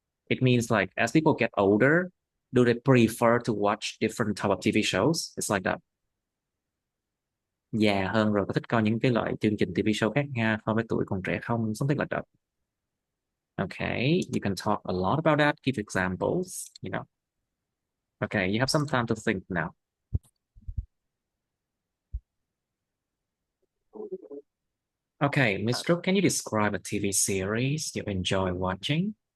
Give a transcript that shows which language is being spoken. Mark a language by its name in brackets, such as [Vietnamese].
[English] It means, like, as people get older, do they prefer to watch different type of TV shows? It's like that. [Vietnamese] Già hơn rồi có thích coi những cái loại chương trình TV show khác nha, so với tuổi còn trẻ không? [English] Something like that. Okay, you can talk a lot about that, give examples. Okay, you have some time to think now. Okay, Miss Brooke, can you describe a TV series you enjoy watching?